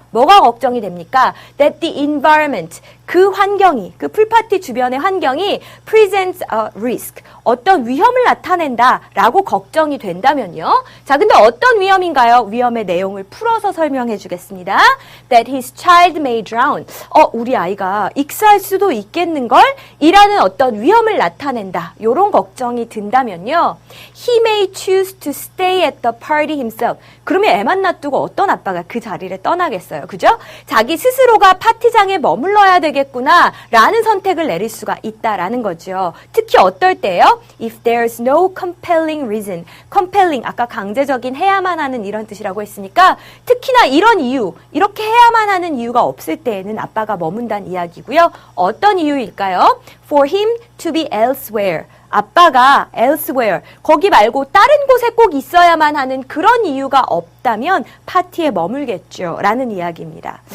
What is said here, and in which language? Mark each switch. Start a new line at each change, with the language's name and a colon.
Korean: 뭐가 걱정이 됩니까?
English: That the environment,
Korean: 그 환경이, 그 풀파티 주변의 환경이
English: presents a risk,
Korean: 어떤 위험을 나타낸다라고 걱정이 된다면요. 자, 근데 어떤 위험인가요? 위험의 내용을 풀어서 설명해 주겠습니다.
English: That his child may drown.
Korean: 우리 아이가 익사할 수도 있겠는걸? 이라는 어떤 위험을 나타낸다. 요런 걱정이 든다면요.
English: He may choose to stay at the party himself.
Korean: 그러면 애만 놔두고 어떤 아빠가 그 자리를 떠나겠어요? 거예요. 그죠? 자기 스스로가 파티장에 머물러야 되겠구나 라는 선택을 내릴 수가 있다라는 거죠. 특히 어떨 때요?
English: If there's no compelling reason.
Korean: compelling, 아까 강제적인 해야만 하는 이런 뜻이라고 했으니까 특히나 이런 이유, 이렇게 해야만 하는 이유가 없을 때에는 아빠가 머문다는 이야기고요. 어떤 이유일까요?
English: For him to be elsewhere.
Korean: 아빠가 elsewhere, 거기 말고 다른 곳에 꼭 있어야만 하는 그런 이유가 없다면 파티에 머물겠죠. 라는 이야기입니다.